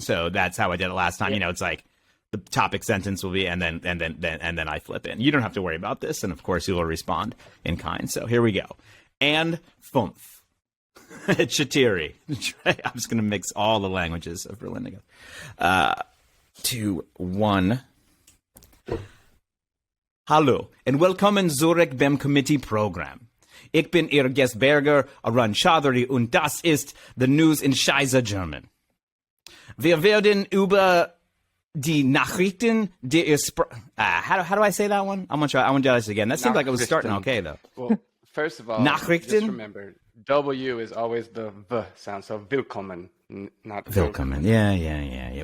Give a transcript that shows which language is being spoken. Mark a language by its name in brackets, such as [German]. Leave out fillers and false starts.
[English] So that's how I did it last time. Yeah. You know, it's like the topic sentence will be, and then I flip in. You don't have to worry about this, and of course you will respond in kind. So here we go. And [German] fünf. [English] Chatiri. I'm just going to mix all the languages of Berlin together. 2, 1. [German] Hallo and willkommen zurück beim Committee Program. Ich bin Ihr Gastgeber Arun Chaudhry und das ist [English] the News in [German] Scheiße German. Wir werden über die Nachrichten der [English] how do I say that one? I'm gonna try. I want to do this again. That seemed like it was starting okay though. Well, first of all, [German] Nachrichten. [English] Just remember, W is always the V sound, so willkommen, not [German] willkommen. Yeah.